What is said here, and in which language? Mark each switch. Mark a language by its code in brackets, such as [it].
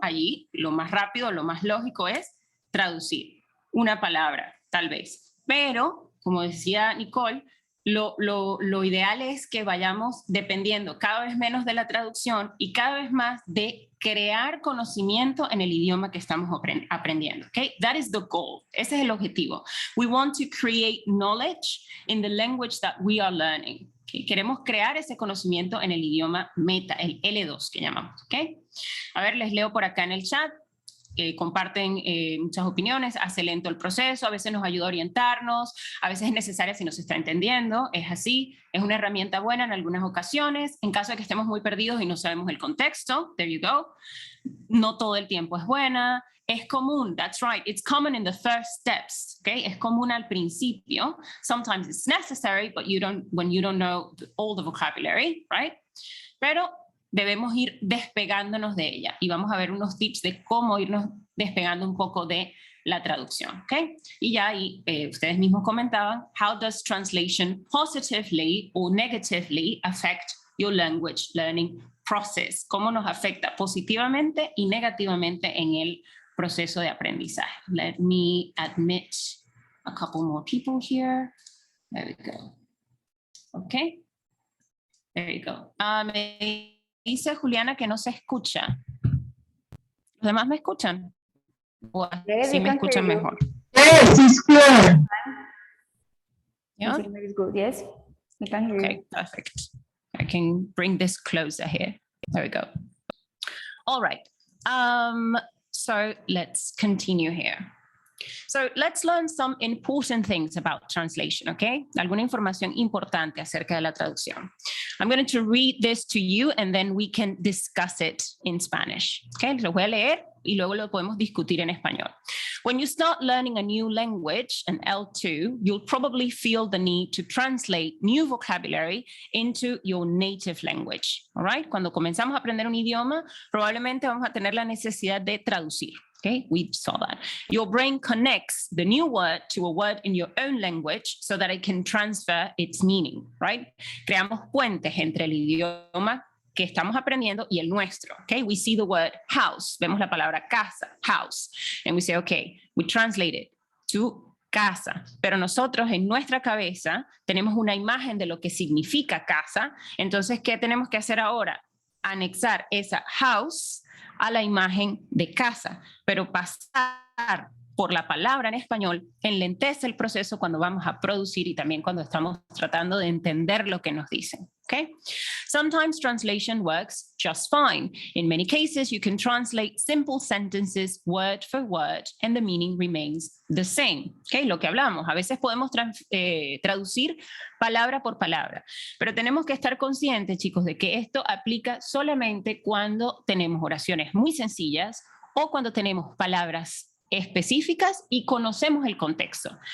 [es] Allí lo más rápido, lo más lógico es traducir una palabra, tal vez. Pero, como decía Nicole, lo ideal es que vayamos dependiendo cada vez menos de la traducción y cada vez más de crear conocimiento en el idioma que estamos aprendiendo. [en] Okay? That is the goal. [es] Ese es el objetivo. [en] We want to create knowledge in the language that we are learning. Okay? [es] Queremos crear ese conocimiento en el idioma meta, el L2 que llamamos. Okay? A ver, les leo por acá en el chat. Comparten muchas opiniones, hace lento el proceso, a veces nos ayuda a orientarnos, a veces es necesaria si no se está entendiendo, es así, es una herramienta buena en algunas ocasiones, en caso de que estemos muy perdidos y no sabemos el contexto, [en] there you go, [es] no todo el tiempo es buena, es común, [en] that's right, it's common in the first steps, [es] okay? Es común al principio, [en] sometimes it's necessary, but when you don't know all the vocabulary, right? [es] Pero debemos ir despegándonos de ella y vamos a ver unos tips de cómo irnos despegando un poco de la traducción, ¿ok? Y ya ahí ustedes mismos comentaban, [en] how does translation positively or negatively affect your language learning process? [es] ¿Cómo nos afecta positivamente y negativamente en el proceso de aprendizaje? [en] Let me admit a couple more people here. There we go. Okay. There you go. [es] Dice Juliana que no se escucha. ¿Los demás me escuchan? ¿O sí me escuchan mejor? [en] Yes, it's clear. Yeah? It's good. Yes, we can hear Okay, you. perfect. I can bring this closer here. There we go. All right. So let's continue here. So let's learn some important things about translation, okay? [es] Alguna información importante acerca de la traducción. [en] I'm going to read this to you and then we can discuss it in Spanish, okay? [es] Lo voy a leer y luego lo podemos discutir en español. [en] When you start learning a new language, an L2, you'll probably feel the need to translate new vocabulary into your native language, all right? [es] Cuando comenzamos a aprender un idioma, probablemente vamos a tener la necesidad de traducir. [en] Okay, we saw that. Your brain connects the new word to a word in your own language so that it can transfer its meaning, right? [es] Creamos puentes entre el idioma que estamos aprendiendo y el nuestro, okay? [en] We see the word house, [es] vemos la palabra casa, house, [en] and we say, okay, we translate it to casa, [es] pero nosotros en nuestra cabeza tenemos una imagen de lo que significa casa, entonces, ¿qué tenemos que hacer ahora? Anexar esa house a la imagen de casa, pero pasar por la palabra en español enlentece el proceso cuando vamos a producir y también cuando estamos tratando de entender lo que nos dicen. [en] Okay? Sometimes translation works just fine. In many cases, you can translate simple sentences word for word and the meaning remains the same. Okay? [es] Lo que hablamos, a veces podemos traducir palabra por palabra, pero tenemos que estar conscientes, chicos, de que esto aplica solamente cuando tenemos oraciones muy sencillas o cuando tenemos palabras específicas y conocemos el contexto.